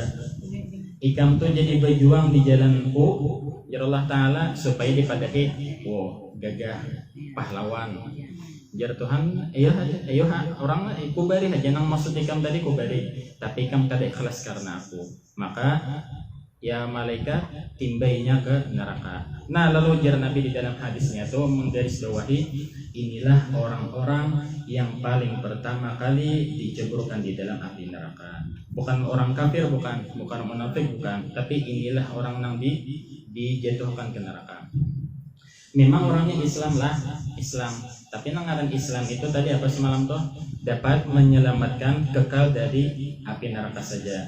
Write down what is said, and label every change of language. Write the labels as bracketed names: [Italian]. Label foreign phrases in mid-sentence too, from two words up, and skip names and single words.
[Banjar] Ikam tuh jadi berjuang di jalanku, ujar Allah Ta'ala, supaya dipadahi gagah pahlawan. Ujar Tuhan, ayo orang kubari aja nang maksud ikam tadi kubari, tapi ikam kada ikhlas karena aku. Maka ya malaikat timbainya ke neraka. [Indonesian] Nah lalu ujar Nabi di dalam hadisnya itu menggarisbawahi, inilah orang-orang yang paling pertama kali diceburkan di dalam api neraka. Bukan orang kafir, bukan munafik, bukan, tapi inilah orang yang dijatuhkan ke neraka. Memang orangnya Islam, tapi ngaran Islam itu tadi apa semalam tuh dapat menyelamatkan kekal dari api neraka saja.